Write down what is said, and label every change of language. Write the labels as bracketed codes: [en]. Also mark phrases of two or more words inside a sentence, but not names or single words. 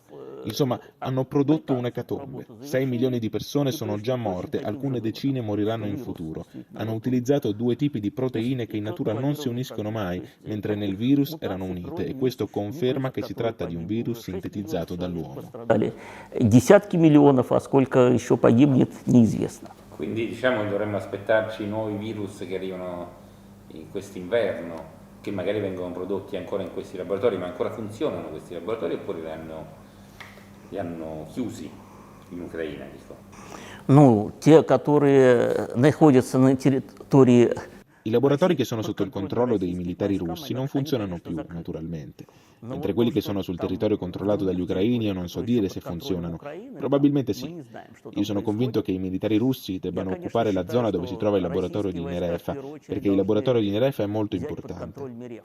[it] Insomma, hanno prodotto un'ecatombe. 6 milioni di persone sono già morte, alcune decine moriranno in futuro. Hanno utilizzato due tipi di proteine che in natura non si uniscono mai, mentre nel virus erano unite, e questo conferma che si tratta di un virus sintetizzato dall'uomo. [ru] Десятки миллионов, а сколько еще погибнет, неизвестно. [it] Quindi diciamo che dovremmo aspettarci nuovi virus che arrivano in quest'inverno, che magari vengono prodotti ancora in questi laboratori, ma ancora funzionano questi laboratori, oppure li hanno chiusi in Ucraina, dico. [ru] Ну, те, которые находятся на территории... [it] I laboratori che sono sotto il controllo dei militari russi non funzionano più, naturalmente, mentre quelli che sono sul territorio controllato dagli ucraini io non so dire se funzionano. Probabilmente sì. Io sono convinto che i militari russi debbano occupare la zona dove si trova il laboratorio di Nerefa, perché il laboratorio di Nerefa è molto importante.